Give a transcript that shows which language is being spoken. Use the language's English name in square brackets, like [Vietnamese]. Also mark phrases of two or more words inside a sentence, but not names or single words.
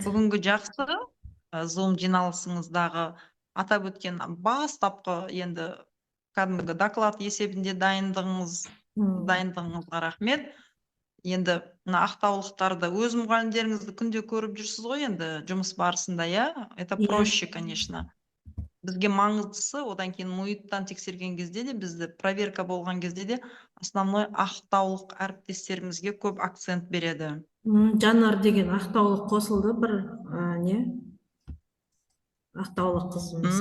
[Kazakh] Бүгінгі жақсы Zoom жиналысыңыздағы атап өткен бастапқы енді кәдімгі доклад есебінде дайындығыңызға рахмет. Енді ақтаулықтарды өз мұғалімдеріңізді күнде көріп жүрсіз ғой, енді жұмыс барысында, иә? [Russian] Это проще, конечно. [Kazakh] Бізге маңыздысы, одан кейін мұйыттан тексерген кезде де, бізді проверка болған кезде де, основной ақтаулық әріптестерімізге көп акцент береді. Жанар деген ақтаулық қосылды, бір не? Ақтаулық қызымыз.